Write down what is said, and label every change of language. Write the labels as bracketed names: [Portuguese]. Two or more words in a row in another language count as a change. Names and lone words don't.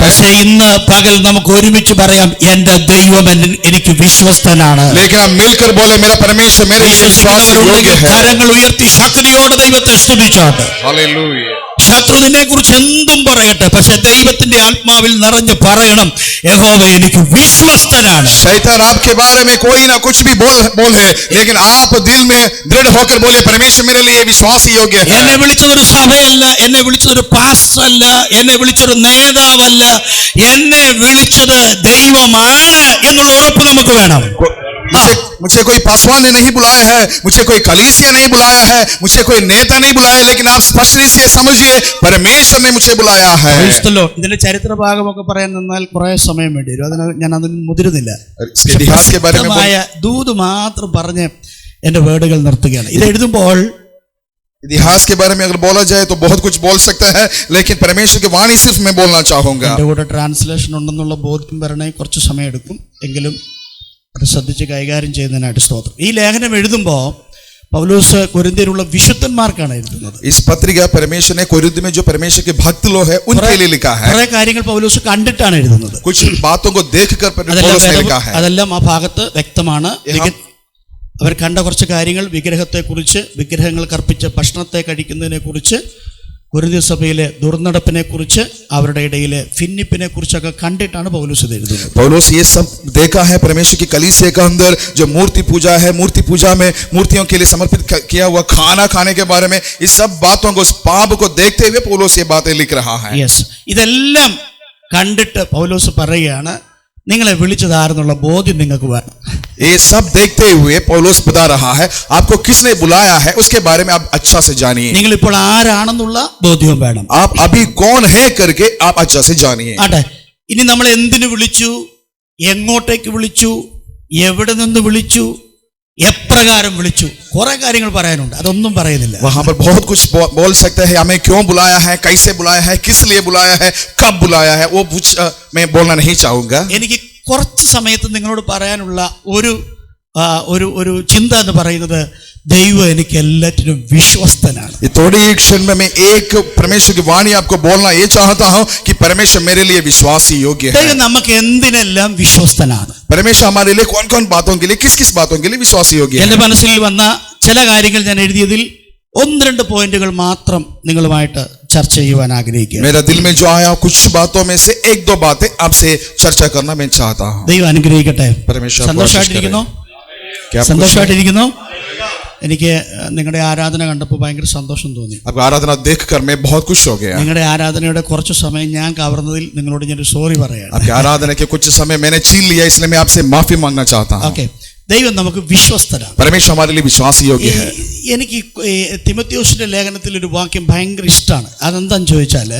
[Malayalam] പക്ഷെ ഇന്ന് പകൽ നമുക്ക് ഒരുമിച്ച് പറയാം, എന്റെ ദൈവം എനിക്ക് വിശ്വസ്തനാണ്. [Hindi] लेकिन हम मिलकर बोले मेरा परमेश्वर मेरे लिए विश्वास योग्य है. [Malayalam] കരങ്ങൾ ഉയർത്തി ശക്തിയോടെ ദൈവത്തെ സ്തുതിച്ചോട്ടെ. [Hindi] हालेलुया. [Malayalam] ശത്രു നിന്നെ കുറിച്ച് എന്തും പറയട്ടെ, പക്ഷെ ദൈവത്തിന്റെ ആത്മാവിൽ നിറഞ്ഞ് പറയണം, യഹോവ എനിക്ക് വിശ്വസ്തനാണ്. [Hindi] शैतान आपके बारे में कोई ना कुछ भी बोले, लेकिन आप दिल में दृढ़ होकर बोले परमेश्वर मेरे लिए विश्वासी योग्य है. [Malayalam] എന്നെ വിളിച്ചതൊരു സഭയല്ല, എന്നെ വിളിച്ചതൊരു പാസ്റ്ററല്ല, എന്നെ വിളിച്ചൊരു നേതാവല്ല, എന്നെ വിളിച്ചത് ദൈവമാണ് എന്നുള്ള ഉറപ്പ് നമുക്ക് വേണം. [Hindi] मुझे कोई पासवान ने नहीं बुलाया है, मुझे कोई कलीसिया नहीं बुलाया है, मुझे कोई नेता नहीं बुलाया, लेकिन आप स्पष्ट से समझिए परमेश्वर ने मुझे बुलाया है. [Malayalam] ഇതിന്റെ ചരിത്ര ഭാഗമൊക്കെ പറയാൻ നിന്നാൽ കുറെ സമയം വേണ്ടി വരും. ഞാൻ അതിന് മുതിരുന്നില്ല. [Hindi] इतिहास के बारे में [Malayalam] ദൂത് മാത്രം പറഞ്ഞ് എന്റെ വേർഡുകൾ നിർത്തുകയാണ്. ഇത് എഴുതുമ്പോൾ [Hindi] इतिहास के बारे में अगर बोला जाए तो बहुत कुछ बोल सकता है, लेकिन परमेश्वर की वाणी सिर्फ मैं बोलना चाहूंगा. [Malayalam] എന്റെ കൂടെ ട്രാൻസ്ലേഷൻ ഉണ്ടെന്നുള്ള ബോധ്യം വരണേ കുറച്ച് സമയം എടുക്കും, എങ്കിലും അത് ശ്രദ്ധിച്ച് കൈകാര്യം ചെയ്യുന്നതിനായിട്ട് സ്തോത്രം. ഈ ലേഖനം എഴുതുമ്പോൾ പൗലോസ് കൊരിന്ത്യയിലുള്ള വിശുദ്ധന്മാർക്കാണ് എഴുതുന്നത്. [Hindi] इस पत्रिका परमेश्वर ने कोरिन्थ में जो परमेश्वर के भक्त लोग हैं उनके लिए लिखा है. [Malayalam] കുറെ കാര്യങ്ങൾ പൗലോസ് കണ്ടിട്ടാണ് എഴുതുന്നത്. [Hindi] कुछ बातों को देखकर पौलुस ने लिखा है. [Malayalam] അതെല്ലാം ആ ഭാഗത്ത് വ്യക്തമാണ്. അവർ കണ്ട കുറച്ച് കാര്യങ്ങൾ, വിഗ്രഹത്തെക്കുറിച്ച്, വിഗ്രഹങ്ങൾക്ക് അർപ്പിച്ച ഭക്ഷണത്തെ കഴിക്കുന്നതിനെ കുറിച്ച്, കൊരിന്ത്യ സഭയിലെ ദുർനടപ്പിനെ കുറിച്ച്, അവരുടെ ഇടയിലെ ഭിന്നിപ്പിനെ കുറിച്ചൊക്കെ കണ്ടിട്ടാണ് പൗലോസ് ഇത് എഴുതുന്നത്. [Hindi] पौलुस ये सब देखा है परमेश्वर की कलीसिया के अंदर जो मूर्ति पूजा है, मूर्ति पूजा में मूर्तियों के लिए समर्पित किया हुआ खाना खाने के बारे में, इस सब बातों को, इस पाप को देखते हुए पौलुस ये बातें लिख रहा है. [Malayalam] യെസ്, ഇതെല്ലാം കണ്ടിട്ട് പൗലോസ് പറയുകയാണ്, നിങ്ങളെ വിളിച്ചതാരെന്നുള്ള ബോധ്യം നിങ്ങൾക്ക് വേണം. [Hindi] ये सब देखते हुए पौलुस बता रहा है आपको किसने बुलाया है उसके बारे में आप अच्छा से जानिए. [Malayalam] നിങ്ങൾ ഇപ്പോൾ ആരാണെന്നുള്ള ബോധ്യവും വേണം. [Hindi] आप अभी कौन है करके आप अच्छा से जानिए. [Malayalam] ആട്ടെ, ഇനി നമ്മൾ എന്തിനു വിളിച്ചു, എങ്ങോട്ടേക്ക് വിളിച്ചു, എവിടെ നിന്ന് വിളിച്ചു, എപ്രകാരം വിളിച്ചു, കുറെ കാര്യങ്ങൾ പറയാനുണ്ട്. അതൊന്നും പറയുന്നില്ല. [Hindi] वहां पर बहुत कुछ बोल सकते हैं. हमें क्यों बुलाया है, कैसे बुलाया है, किस लिए बुलाया है, कब बुलाया है, वो कुछ मैं बोलना नहीं चाहूंगा. [Malayalam] എനിക്ക് കുറച്ച് സമയത്ത് നിങ്ങളോട് പറയാനുള്ള ഒരു ചിന്ത എന്ന് പറയുന്നത്, ദൈവം എനിക്ക് എല്ലാറ്റിനും വിശ്വസ്തനാണ്. [Hindi] ये थोड़ी एक क्षण में मैं एक परमेश्वर की वाणी आपको बोलना ये चाहता हूं कि परमेश्वर मेरे लिए विश्वासी योग्य है. [Malayalam] ദൈവം നമുക്ക് എന്തിനെല്ലാം വിശ്വസ്തനാണ്. [Hindi] परमेश्वर हमारे लिए कौन कौन बातों के लिए, किस किस बातों के लिए विश्वासी योग्य है. [Malayalam] എന്റെ മനസ്സിൽ വന്ന ചില കാര്യങ്ങൾ ഞാൻ എഴുതിയതിൽ 1-2 പോയിന്റുകൾ മാത്രം നിങ്ങളുമായിട്ട് ചർച്ച ചെയ്യുവാൻ ആഗ്രഹിക്കുക. [Hindi] मेरा दिल में जो आया कुछ बातों में से 1-2 बातें आपसे चर्चा करना मैं चाहता हूं. [Malayalam] ദൈവം അനുഗ്രഹിക്കട്ടെ. [Hindi] परमेश्वर [Malayalam] സന്തോഷമായിട്ടിരിക്കുന്നു? [Hindi] क्या आप [Malayalam] സന്തോഷമായിട്ടിരിക്കുന്നു? എനിക്ക് നിങ്ങളുടെ ആരാധന കണ്ടപ്പോൾ ഭയങ്കര സന്തോഷം തോന്നി. [Hindi] आपकी आराधना देखकर मैं बहुत खुश हो गया. [Malayalam] നിങ്ങളുടെ ആരാധനയുടെ കുറച്ച് സമയം ഞാൻ കവർന്നതിൽ നിങ്ങളോട് ഞാൻ സോറി പറയാണ്. [Hindi] आपकी आराधना के कुछ समय मैंने छीन लिया, इसलिए मैं आपसे माफी मांगना चाहता हूं. [Malayalam] ഓക്കെ, ദൈവം നമുക്ക് വിശ്വസ്തനാണ്. [Hindi] परमेश्वर हमारे लिए विश्वासी योग्य है. [Malayalam] എനിക്ക് തിമോത്തിയോസിന്റെ ലേഖനത്തിൽ ഒരു വാക്യം ഭയങ്കര ഇഷ്ടമാണ്. അതെന്താന്ന് ചോദിച്ചാല്,